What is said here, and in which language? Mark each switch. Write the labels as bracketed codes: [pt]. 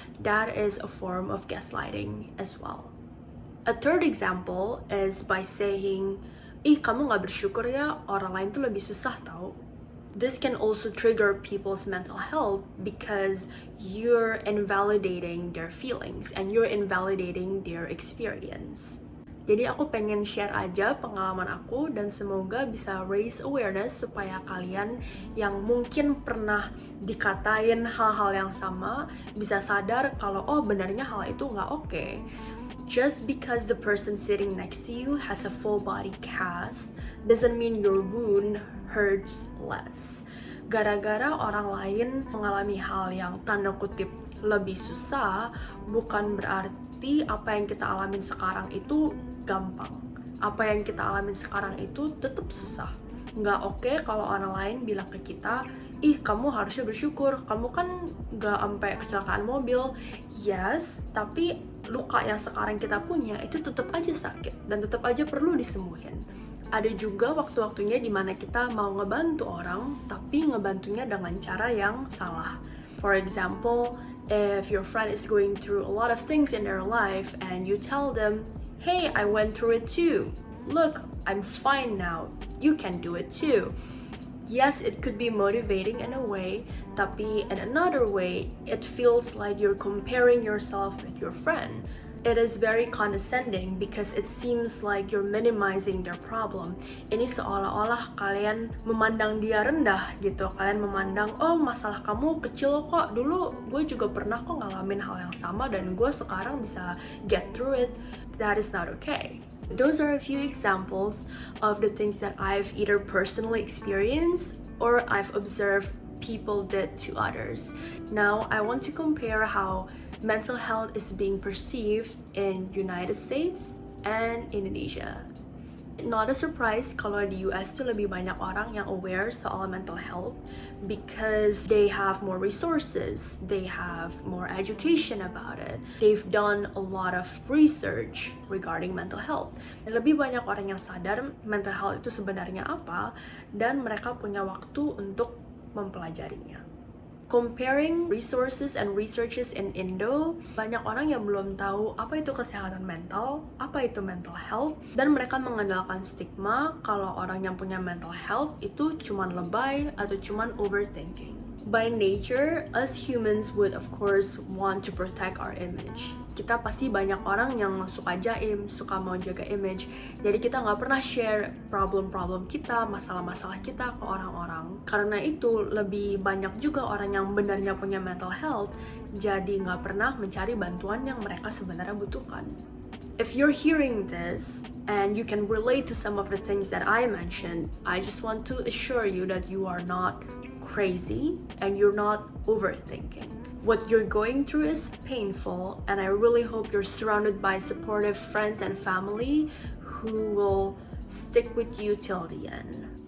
[en] That is a form of gaslighting as well. A third example is by saying, [id] kamu gak bersyukur ya, orang lain tuh lebih susah tau. [en] This can also trigger people's mental health because you're invalidating their feelings and you're invalidating their experience. [id] Jadi aku pengen share aja pengalaman aku dan semoga bisa raise awareness supaya kalian yang mungkin pernah dikatain hal-hal yang sama bisa sadar kalau oh benarnya hal itu nggak oke. [en] Just because the person sitting next to you has a full body cast doesn't mean your wound hurts less. [id] Gara-gara orang lain mengalami hal yang tanda kutip lebih susah, bukan berarti apa yang kita alamin sekarang itu gampang. Apa yang kita alamin sekarang itu tetap susah. Nggak oke kalau orang lain bilang ke kita, ih kamu harusnya bersyukur, kamu kan nggak sampai kecelakaan mobil. Yes, tapi luka yang sekarang kita punya itu tetap aja sakit dan tetap aja perlu disembuhin. Ada juga waktu-waktunya dimana kita mau ngebantu orang, tapi ngebantunya dengan cara yang salah. [en] For example, if your friend is going through a lot of things in their life and you tell them, hey, I went through it too. Look, I'm fine now. You can do it too. Yes, it could be motivating in a way, tapi in another way, it feels like you're comparing yourself with your friend. It is very condescending because it seems like you're minimizing their problem. [id] Ini seolah-olah kalian memandang dia rendah gitu. Kalian memandang, oh masalah kamu kecil kok. Dulu gue juga pernah kok ngalamin hal yang sama dan gue sekarang bisa [en] get through it. That is not okay. Those are a few examples of the things that I've either personally experienced or I've observed people did to others. Now, I want to compare how mental health is being perceived in United States and Indonesia. Not a surprise [id] kalau di US tuh lebih banyak orang yang aware soal mental health [en] because they have more resources, they have more education about it, they've done a lot of research regarding mental health. [id] Lebih banyak orang yang sadar mental health itu sebenarnya apa dan mereka punya waktu untuk mempelajarinya. [en] Comparing resources and researches in Indo, [id] banyak orang yang belum tahu apa itu kesehatan mental, apa itu mental health, dan mereka mengandalkan stigma kalau orang yang punya mental health itu cuman lebay atau cuman overthinking. [en] By nature, us humans would of course want to protect our image. [id] Kita pasti banyak orang yang suka jaim, suka mau jaga image. Jadi kita nggak pernah share problem-problem kita, masalah-masalah kita ke orang-orang. Karena itu lebih banyak juga orang yang benarnya punya mental health, jadi nggak pernah mencari bantuan yang mereka sebenarnya butuhkan. [en] If you're hearing this and you can relate to some of the things that I mentioned, I just want to assure you that you are not crazy and you're not overthinking. What you're going through is painful, and I really hope you're surrounded by supportive friends and family who will stick with you till the end.